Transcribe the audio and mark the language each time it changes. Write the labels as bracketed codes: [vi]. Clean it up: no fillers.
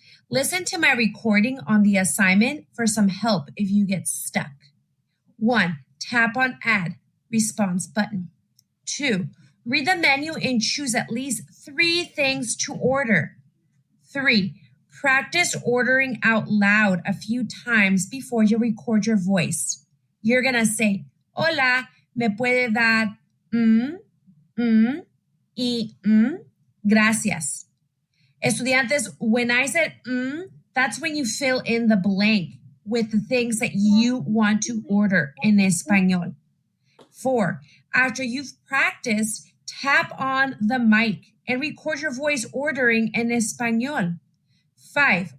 [en] Listen to my recording on the assignment for some help if you get stuck. 1. Tap on Add Response button. 2. Read the menu and choose at least 3 things to order. 3. Practice ordering out loud a few times before you record your voice. You're going to say, [es] Hola, ¿me puede dar y gracias? [en] Estudiantes, when I said that's when you fill in the blank with the things that you want to order in Español. 4. After you've practiced, tap on the mic and record your voice ordering in Español. 5.